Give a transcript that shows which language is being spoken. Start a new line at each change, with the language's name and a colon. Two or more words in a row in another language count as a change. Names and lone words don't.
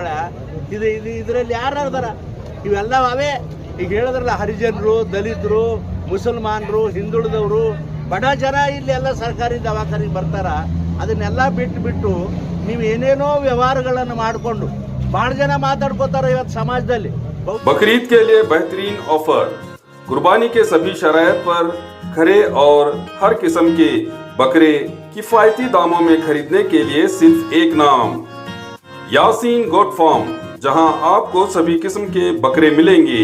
Kannada: ಇದರಲ್ಲಿ ಯಾರು ಅದಾರ? ಇವೆಲ್ಲ ಅವೇ. ಈಗ ಹೇಳಿದ್ರಲ್ಲ, ಹರಿಜನರು, ದಲಿತರು, ಮುಸಲ್ಮಾನರು, ಹಿಂದುಳಿದವರು, ಬಡ ಜನ ಇಲ್ಲಿ ಎಲ್ಲ ಸರ್ಕಾರಿ ದವಾಖಾನೆಗೆ ಬರ್ತಾರ. ಅದನ್ನೆಲ್ಲ ಬಿಟ್ಟು ನೀವು ಏನೇನೋ ವ್ಯವಹಾರಗಳನ್ನು ಮಾಡಿಕೊಂಡು ಭಾಳ ಜನ ಮಾತಾಡ್ಕೋತಾರೆ ಇವತ್ತು ಸಮಾಜದಲ್ಲಿ.
Hindi: बकरीद के लिए बेहतरीन ऑफर, कुर्बानी के सभी शरायत पर खरे और हर किस्म के बकरे किफायती दामों में खरीदने के लिए सिर्फ एक नाम, यासीन गोट फार्म, जहां आपको सभी किस्म के बकरे मिलेंगे।